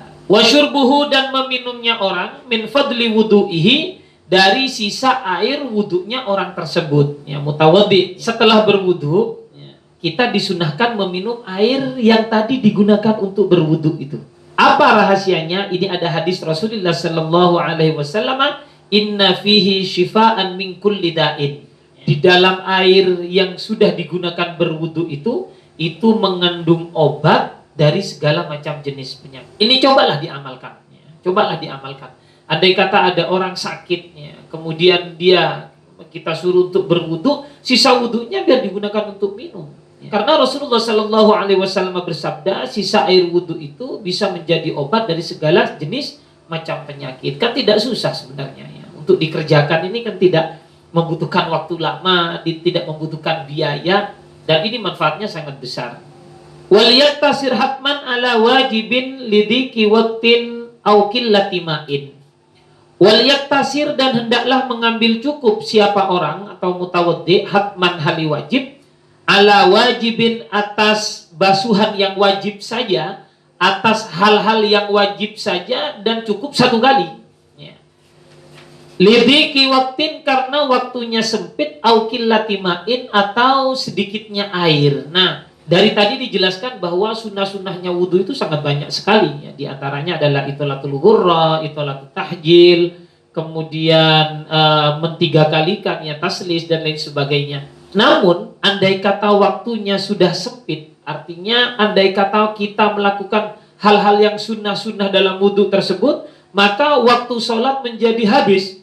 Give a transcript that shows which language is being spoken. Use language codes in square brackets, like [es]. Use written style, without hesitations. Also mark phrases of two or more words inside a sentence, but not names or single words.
[ar] وشربه, [id] dan meminumnya orang [ar] من فضل وضوئه, [id] dari sisa air wudunya orang tersebut. Ya, mutawaddi. Setelah berwudu, ya, kita disunahkan meminum air yang tadi digunakan untuk berwudu itu. Apa rahasianya? Ini ada hadis Rasulullah [ar] صلى الله عليه وسلم, إن فيه شفاء من كل داء. [id] Di dalam air yang sudah digunakan berwudu itu mengandung obat dari segala macam jenis penyakit. Ini cobalah diamalkan. Ya. Cobalah diamalkan. Andai kata ada orang sakit, ya, kemudian kita suruh untuk berwudu, sisa wudunya biar digunakan untuk minum. Ya. Karena Rasulullah [ar] صلى الله عليه وسلم [id] bersabda, sisa air wudu itu bisa menjadi obat dari segala jenis macam penyakit. Kan tidak susah sebenarnya. Ya. Untuk dikerjakan ini kan tidak membutuhkan waktu lama, tidak membutuhkan biaya, dan ini manfaatnya sangat besar. [ar] وليقتصر حتما على واجب لضيق وقت أو قلة ماء. وليقتصر, [id] dan hendaklah mengambil cukup siapa orang atau mutawaddi, hatman hali wajib, [ar] على واجب, [id] atas basuhan yang wajib saja, atas hal-hal yang wajib saja, dan cukup 1 kali. [ar] لضيق وقت, [id] karena waktunya sempit, [ar] أو قلة ماء, [id] atau sedikitnya air. Nah, dari tadi dijelaskan bahwa sunnah-sunnahnya wudhu itu sangat banyak sekali. Ya. Di antaranya adalah [ar] إطالة الغرة، إطالة التحجيل, [id] kemudian mentigakalikan, ya, taslis, dan lain sebagainya. Namun, andai kata waktunya sudah sempit, artinya andai kata kita melakukan hal-hal yang sunnah-sunnah dalam wudhu tersebut, maka waktu sholat menjadi habis.